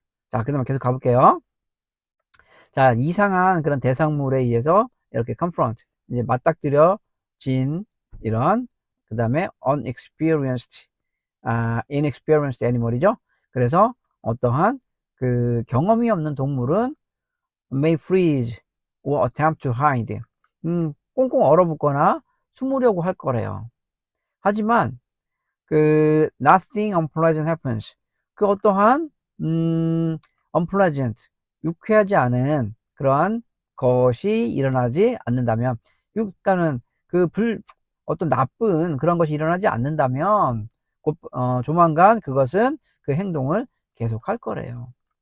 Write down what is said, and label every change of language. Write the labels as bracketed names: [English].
[Korean] 자, 그 다음에 계속 가볼게요. 자, 이상한 그런 대상물에 의해서 이렇게 confront, 이제 맞닥뜨려진 이런, 그 다음에 [English] unexperienced, inexperienced animal [Korean] 이죠. 그래서 어떠한 그 경험이 없는 동물은 [English] may freeze or attempt to hide. [Korean] 꽁꽁 얼어붙거나 숨으려고 할 거래요. 하지만 [English] nothing unpleasant happens. [Korean] 그 어떠한 unpleasant, 유쾌하지 않은 그러한 것이 일어나지 않는다면, 일단은 어떤 나쁜 그런 것이 일어나지 않는다면 조만간 그것은 그 행동을 계속할 거래요.